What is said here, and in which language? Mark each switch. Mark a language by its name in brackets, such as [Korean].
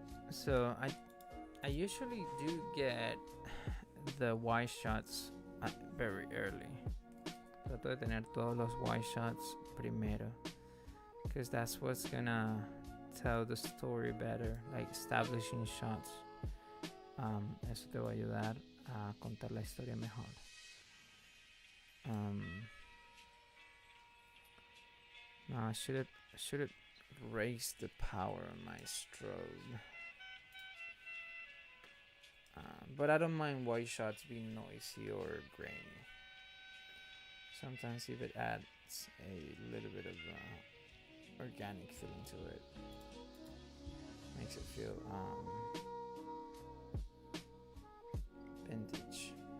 [English] So I usually do get the wide shots very early. [Spanish] Trato de tener todos los wide shots primero. [English] because that's what's gonna tell the story better, like establishing shots. [Spanish] Eso te va a ayudar a contar la historia mejor. [English] No, I should raise the power on my strobe. But I don't mind white shots being noisy or grainy. Sometimes if it adds a little bit of organic feeling to it, makes it feel vintage.